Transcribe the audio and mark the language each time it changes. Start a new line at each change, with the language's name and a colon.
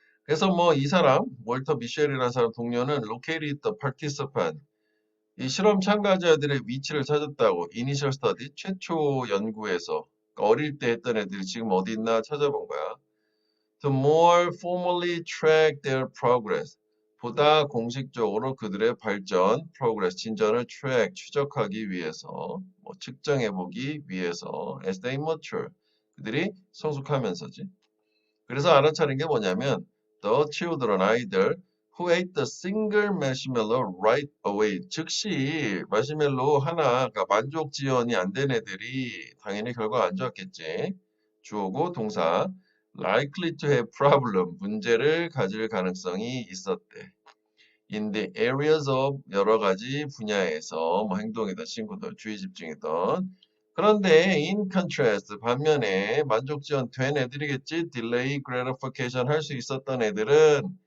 Korean: 그래서 뭐 이 사람 월터 미셸이라는 사람 동료는
English: located the participant
Korean: 이 실험 참가자들의 위치를 찾았다고 이니셜 스터디 최초 연구에서 어릴 때 했던 애들이 지금 어디 있나 찾아본 거야.
English: To more formally track their progress.
Korean: 보다 공식적으로 그들의 발전, progress, 진전을 track, 추적하기 위해서, 뭐 측정해 보기 위해서,
English: as they mature.
Korean: 그들이 성숙하면서지. 그래서 알아차린 게 뭐냐면,
English: the children,
Korean: 아이들,
English: who ate the single marshmallow right away.
Korean: 즉시 마시멜로 하나가 만족 지연이 안 된 애들이 당연히 결과가 안 좋았겠지. 주어고 동사.
English: likely to have problem,
Korean: 문제를 가질 가능성이 있었대.
English: in the areas of
Korean: 여러 가지 분야에서 뭐 행동이든 친구들 주의 집중이든 그런데
English: in contrast
Korean: 반면에 만족 지연 된 애들이겠지
English: delay gratification
Korean: 할 수 있었던 애들은